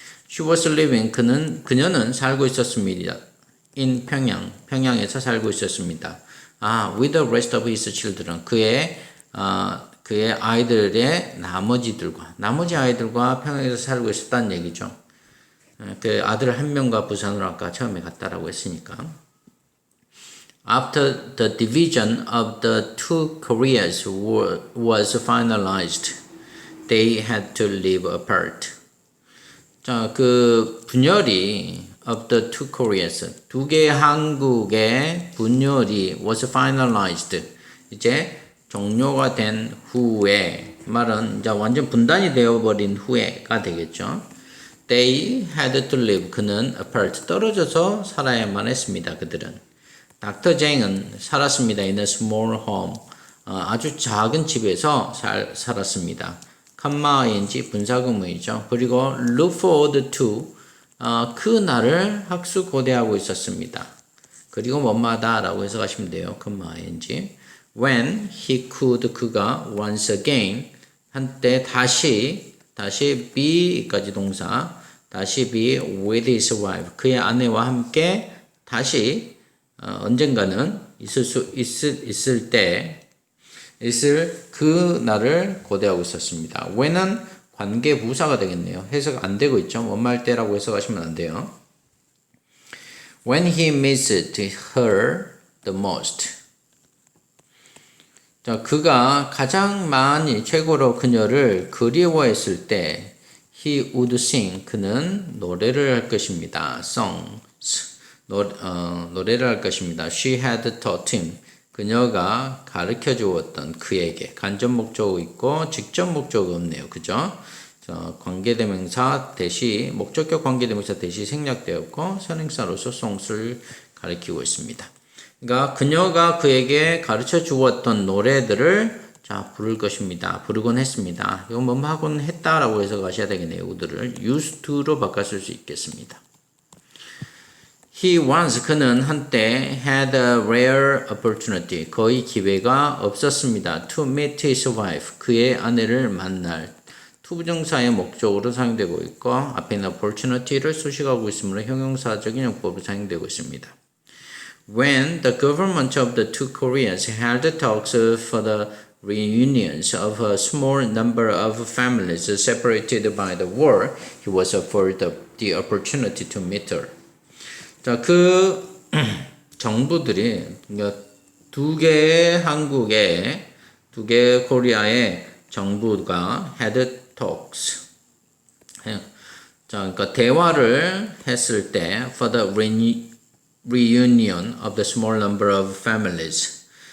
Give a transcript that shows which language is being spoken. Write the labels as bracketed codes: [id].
[en] She was living, [ko] 그녀는 살고 있었습니다. in 평양에서 살고 있었습니다. [en] with the rest of his children, [ko] 그의 아이들의 나머지 아이들과 평양에서 살고 있었다는 얘기죠. 그 아들 한 명과 부산으로 아까 처음에 갔다라고 했으니까. [en] After the division of the two Koreas was finalized, they had to live apart. [ko] 자, 그 분열이 [en] of the two Koreas, [ko] 두 개의 한국의 분열이 [en] was finalized, [ko] 이제 종료가 된 후에, 말은 이제 완전 분단이 되어버린 후에가 되겠죠. [en] They had to live, 그는 apart, [ko] 떨어져서 살아야만 했습니다. 그들은. Dr. Zheng은 살았습니다. [en] In a small home, [ko] 아주 작은 집에서 살았습니다. 컴마-ing 분사구문이죠. 그리고 look forward to, 그 날을 학수고대하고 있었습니다. 그리고 뭐마다 라고 해석하시면 돼요. 컴마-ing. [en] When he could, [ko] 그가 [en] once again, [ko] 한때 다시 be까지 동사, 다시 [en] be with his wife, [ko] 그의 아내와 함께 다시 언젠가는 있을 그 날을 고대하고 있었습니다. when은 관계 부사가 되겠네요. 해석 안 되고 있죠. 뭐할 때라고 해석하시면 안 돼요. [en] When he missed her the most. [ko] 자, 그가 가장 많이 최고로 그녀를 그리워했을 때 [en] he would sing, [ko] 그는 노래를 할 것입니다. 노래를 할 것입니다. [en] She had taught him, [ko] 그녀가 가르쳐 주었던 그에게. 간접 목적어 있고 직접 목적어 없네요. 그죠? 관계대명사 대시, 목적격 관계대명사 대시 생략되었고 선행사로서 song을 가리키고 있습니다. 그러니까 그녀가 그에게 가르쳐 주었던 노래들을 자, 부를 것입니다. 부르곤 했습니다. 이거 뭐 하곤 했다라고 해서 가셔야 되겠네요. 우들을 used to로 바꿨을 수 있겠습니다. [en] He once [ko] 그는 한때 [en] had a rare opportunity [ko] 거의 기회가 없었습니다. [en] To meet his wife [ko] 그의 아내를 만날 투부정사의 목적으로 사용되고 있고 앞에 있는 opportunity를 수식하고 있으므로 형용사적인 용법으로 사용되고 있습니다. [en] When the government of the two Koreas held talks for the reunions of a small number of families separated by the war, he was offered the opportunity to meet her. [ko] 자, 그 정부들이 두 개의 한국의 두 개의 코리아의 정부가 [en] had talks. [ko] 자, 그러니까 대화를 했을 때 [en] for the reunion of the small number of families.